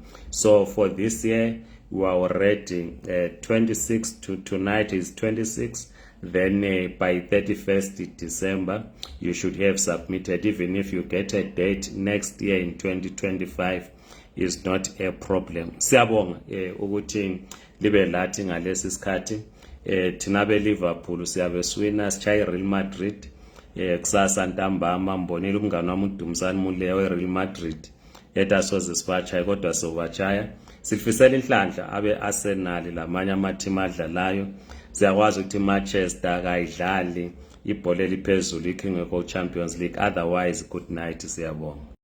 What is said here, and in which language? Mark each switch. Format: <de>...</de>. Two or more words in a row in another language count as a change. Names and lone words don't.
<en>So for this year, we are already 26 to tonight is 26. Then by 31st December, you should have submitted. Even if you get a date next year in 2025, is not a problem.</en> <nd>Siyabonga ukuthi libe lathi ngalesi sikhathi. Thina be Liverpool siyabe swina sichaya Real Madrid. Kusasa ntambama mbonile umngane wami uDumsani Muleya we-Real Madrid etasoze sibachaya, kodwa sobachaya. Sifisela inhlanhla abe Arsenal lamanye amateam adlalayo. Siyakwazi ukuthi Manchester kayidlali ibhola eliphezulu ikingekho Champions League.</nd> <en>Otherwise, good night,</en> <nd>siyabonga.</nd>